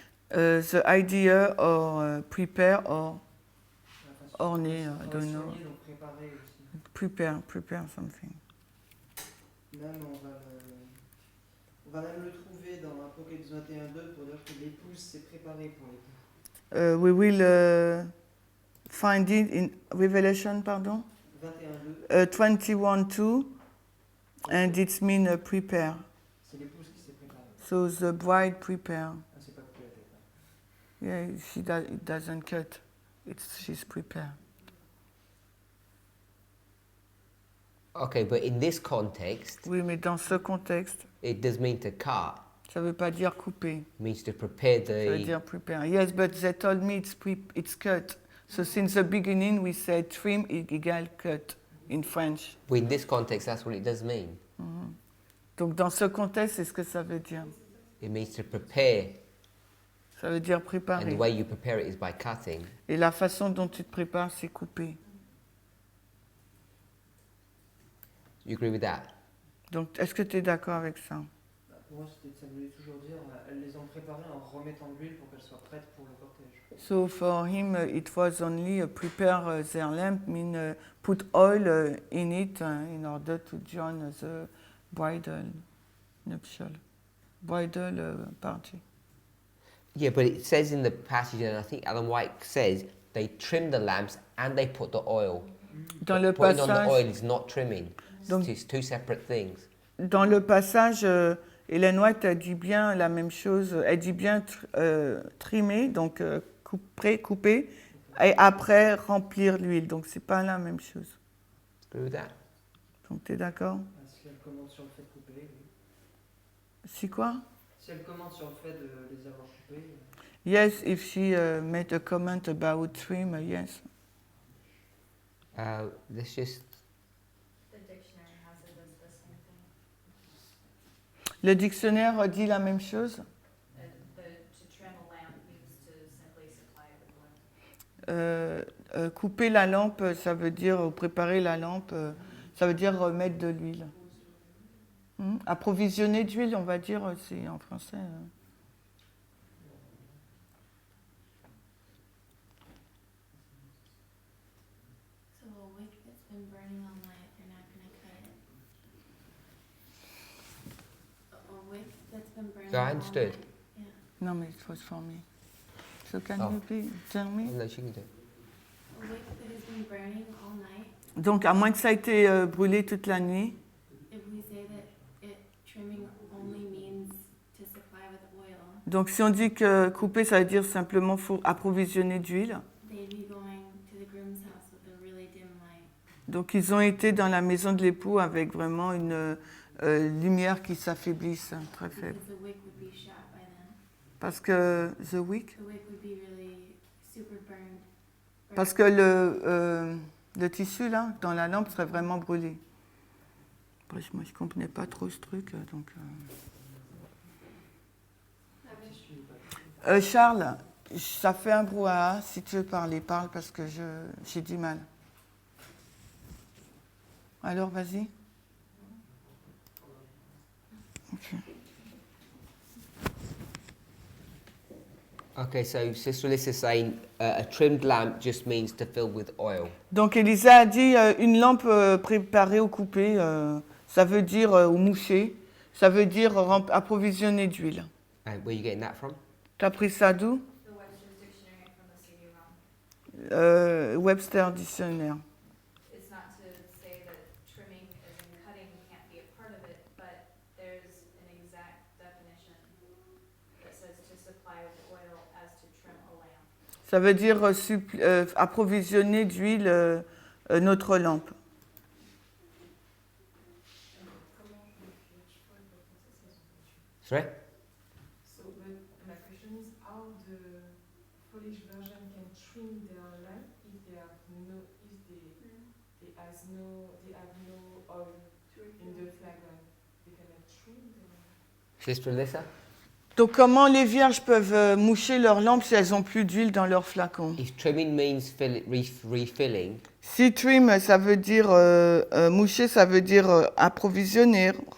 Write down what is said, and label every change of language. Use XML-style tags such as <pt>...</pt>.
<en>The idea or prepare or orner, I</en> <fr>Dans le</fr> <en>don't know.</en> <fr>soigner, donc préparer aussi.</fr> <en>Prepare something.</en> <fr>Même on va même le trouver dans Apocalypse 21:2 pour dire que l'épouse s'est préparée pour l'époux.</fr> <en>We will find it in Revelation, pardon? 21:2. 21:2, and it means prepare.</en> <fr>C'est l'épouse qui s'est préparée.</fr> <en>So the bride prepare.</en> <fr>Ah, c'est pas coupé la tête. Hein.</fr> <en>Yeah, it doesn't cut. She's prepared. Okay, but in this context,</en> <fr>Oui, mais dans ce contexte,</fr> <en>it does mean to cut.</en> <fr>ça ne veut pas dire couper.</fr> <en>It means to prepare</en> <fr>Ça veut</fr> <en>the.</en> <fr>dire prepare.</fr> <en>Yes, but they told me it's cut. So since the beginning we said trim égale cut in French. Well, in this context, that's what it does mean.</en> <fr>Donc dans ce contexte, c'est ce que ça veut dire.</fr> <en>It means to prepare,</en> <fr>Ça veut dire</fr> <en>and the</en> <fr>préparer.</fr> <en>way you prepare it is by cutting.</en> <fr>Et la façon dont tu te prépares, c'est couper.</fr> <en>You agree with that?</en> <fr>Donc est-ce que tu es d'accord avec ça? Pour moi, ça voulait toujours dire elles les ont préparées en remettant de l'huile pour qu'elles soient prêtes pour le cortège.</fr> <en>So for him, it was only prepare their lamp, mean put oil in it in order to join the bridal nuptial, bridal party. Yeah, but it says in the passage, and I think Alan White says, they trim the lamps and they put the oil.</en> <fr>Dans le</fr> <en>Putting on the</en> <fr>passage,</fr> <en>oil is not trimming.</en> <fr>Donc-</fr> <en>It's two separate things.</en> <fr>dans le passage, Hélène White a dit bien la même chose. Elle dit bien trimer, donc couper, et après remplir l'huile. Donc c'est pas la même chose.</fr> <en>Agree with that?</en> <fr>Donc tu es d'accord? Si elle commente sur le fait de couper, oui. C'est quoi? Si elle commente sur le fait de les avoir coupés.</fr> <en>Yes, if she made a comment about trim, yes. Let's just. The dictionary has it as the same thing.</en> <fr>Le dictionnaire dit la même chose.</fr> <en>To trim a lamp means to simply supply it with oil.</en> <fr>Couper la lampe, ça veut dire préparer la lampe, ça veut dire mettre de l'huile. Approvisionner d'huile, on va dire, c'est en français.</fr> <en>So a wick that's been burning all night, they're not gonna cut it. A wick that's been burning So I all understood. night. Yeah.</en> <fr>Non, mais</fr> <en>it was for me. So can Oh. you please tell me? No, she can do it. A wick that has been burning all night.</en> <fr>Donc, à moins que ça ait été brûlé toute la nuit,</fr> <en>If we say that trimming only means to supply with oil,</en> <fr>donc si on dit que couper, ça veut dire simplement faut approvisionner d'huile.</fr> <en>they'd be going to the groom's house with a really dim light.</en> <fr>Donc, ils ont été dans la maison de l'époux avec vraiment une lumière qui s'affaiblit, très faible.</fr> <en>Because the wick would be shot by then.</en> <fr>Parce que</fr> <en>the wick. The wick would be really super burned.</en> <fr>Parce que le tissu là, dans la lampe, serait vraiment brûlé. Bref, moi je comprenais pas trop ce truc, donc. Charles, ça fait un brouhaha. Si tu veux parler, parle parce que j'ai du mal. Alors, vas-y. Ok.</fr> <en>Okay, so Sister Alyssa's saying a trimmed lamp just means to fill with oil.</en> <fr>Donc Elisa a dit une lampe préparée ou coupée, ça veut dire ou mouchée, ça veut dire approvisionner d'huile.</fr> <en>And where are you getting that from?</en> <fr>T'as pris ça d'où?</fr> <en>The Webster's Dictionary from the CD-ROM.</en> <fr>Webster Dictionnaire.</fr> <en>It's not to say that trimming as in cutting can't be a part of it, but there's an exact definition that says to supply with oil as to trim a lamp.</en> <fr>Ça veut dire approvisionner d'huile notre lampe.</fr> <en>Sorry? So, my question is how the Polish version can trim their lamp if they have no oil in the flagon. They cannot trim the lamp. Sister Alyssa?</en> <fr>Donc comment les vierges peuvent moucher leur lampe si elles n'ont plus d'huile dans leur flacon?</fr> <en>If trimming means refilling,</en> <fr>Si trim, ça veut dire moucher, ça veut dire approvisionner.</fr>